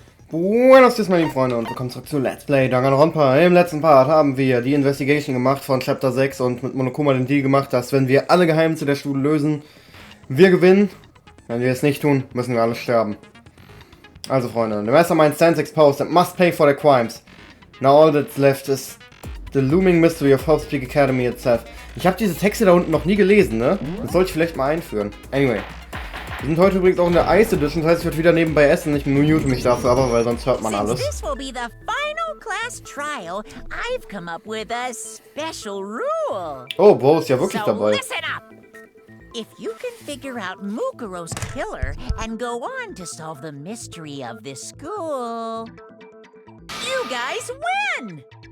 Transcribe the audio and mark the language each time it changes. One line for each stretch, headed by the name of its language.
Spanish: Buenos días,
German: meine lieben Freunde, und willkommen zurück zu Let's Play Danganronpa. Im letzten Part haben wir die Investigation gemacht von Chapter 6 und mit Monokuma den Deal gemacht, dass wenn wir alle Geheimnisse der Schule lösen, wir gewinnen. Wenn wir es nicht tun, müssen wir alle sterben. Also Freunde,
English: the Mastermind stands exposed and must pay for their crimes. Now all that's left is the looming mystery of Hope's Peak Academy itself.
German: Ich habe diese Texte da unten noch nie gelesen, ne? Das sollte ich vielleicht mal einführen. Anyway. Wir sind heute übrigens auch in der Ice Edition, das heißt, ich werde wieder nebenbei essen. Ich mute mich dafür aber, weil sonst hört man alles.
English: This will be the final class trial. I've come up with a special rule.
German: Oh, Bo ist ja wirklich
English: So
German: dabei.
English: listen up. If you can figure out Mukuro's killer and go on to solve the mystery of this school, you guys win.